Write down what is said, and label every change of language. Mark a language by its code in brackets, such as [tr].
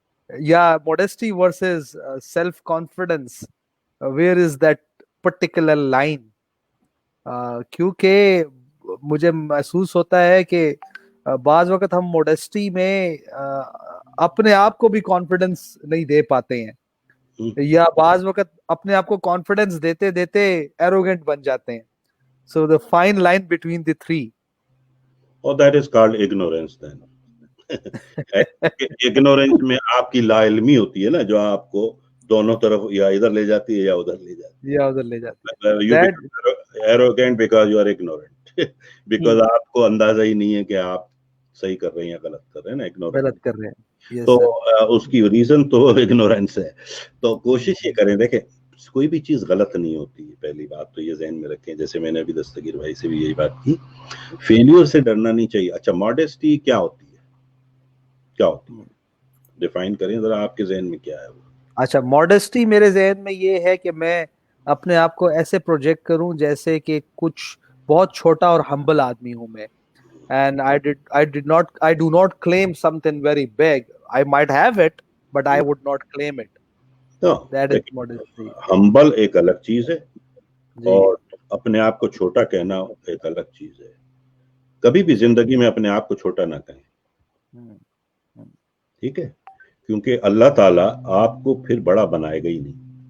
[en] Yeah, modesty versus self-confidence. Where is that particular line? [ur] کیونکہ مجھے محسوس ہوتا ہے کہ بعض وقت ہم موڈسٹی میں اپنے آپ کو بھی کانفیڈنس نہیں دے پاتے ہیں, یا بعض وقت اپنے آپ کو کانفیڈنس دیتے دیتے ایروگنٹ بن جاتے ہیں. [en] So the fine line between the three. اور that is called ignorance then. [ur] ignorance میں آپ کی لا علمی ہوتی ہے نا, جو آپ کو دونوں طرف یا ادھر لے جاتی ہے یا ادھر لے جاتی ہے. یا ادھر لے جاتے ہیں. [en] You become arrogant because you are ignorant. [ur] because آپ کو اندازہ ہی نہیں ہے کہ آپ صحیح کر رہے ہیں یا غلط کر رہے ہیں نا, ignorant. غلط کر رہے ہیں. Yes, تو [en] sir. [ur] اس کی ریزن تو اگنورینس ہے. تو کوشش یہ کریں, دیکھیں کوئی بھی چیز غلط نہیں ہوتی ہے, پہلی بات تو یہ ذہن میں رکھیں. جیسے میں نے ابھی دستگیر بھائی سے بھی یہی بات کی, فیلیور سے ڈرنا نہیں چاہیے. اچھا ماڈیسٹی کیا ہوتی ہے, کیا ہوتی ہے, ڈیفائن کریں ذرا, آپ کے ذہن میں کیا ہے وہ؟ اچھا, ماڈسٹی میرے ذہن میں یہ ہے کہ میں اپنے آپ کو ایسے پروجیکٹ کروں جیسے کہ کچھ بہت چھوٹا اور ہمبل آدمی ہوں میں. [en] And I do not claim something very big. I might have it, but I would not claim it. That is modesty. [ur] ہمبل ایک الگ چیز ہے, جی. اور اپنے آپ کو چھوٹا کہنا ایک الگ چیز ہے. کبھی بھی زندگی میں اپنے آپ کو چھوٹا نہ کہیں, ٹھیک ہے, کیونکہ اللہ تعالیٰ آپ کو پھر بڑا بنائے گا ہی نہیں.